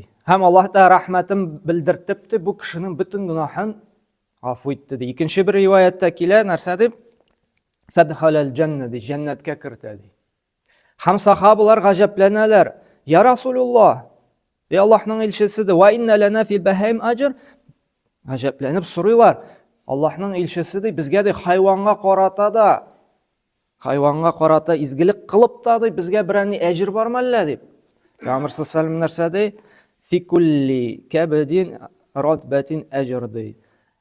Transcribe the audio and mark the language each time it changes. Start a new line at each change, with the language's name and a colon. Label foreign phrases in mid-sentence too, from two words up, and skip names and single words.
Tatar: Һәм Аллаһ та рәхмәтен белдертеп, бу кешенең бөтен гынаһын гафу итте. Икенче бер риваятта килә, нәрсә дип?
Arabic: فأدخله الجنة,
Tatar: җәннәткә кертә ди. Һәм сахабалар гаҗәпләнәләр:
Arabic: "يا رسول الله,
Tatar: Аллаһның илчесе,
Arabic: وإن لنا في البهائم أجر."
Tatar: Гаҗәпләнеп сорыйлар: Аллаһның илчесе, безгә хайванга карата изгелек кылып та безгә берәр әҗр бармы әллә дип. Пәйгамбер
Arabic: صلى الله عليه
Tatar: нәрсә ди?
Arabic: في كل كبد رطبة أجر
Tatar: ди.